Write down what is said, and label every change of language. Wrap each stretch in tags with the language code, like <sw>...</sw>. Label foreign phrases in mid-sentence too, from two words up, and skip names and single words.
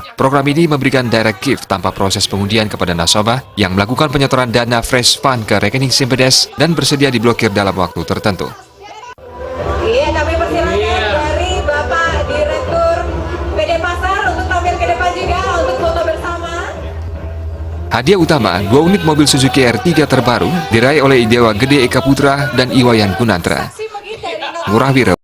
<id>Program ini memberikan</id> <en>direct gift</en> <id>tanpa proses pengundian kepada nasabah yang melakukan penyetoran dana</id> <en>fresh fund</en> <id>ke rekening Simpedes dan bersedia diblokir dalam waktu tertentu. Iya, kami persilakan dari Bapak Direktur PD Pasar untuk tampil ke depan juga untuk foto bersama. Hadiah utama 2 unit mobil Suzuki R3 terbaru diraih oleh Idewa Gede Eka Putra dan Iwayan Gunantra. Ngurah Wiro.</id>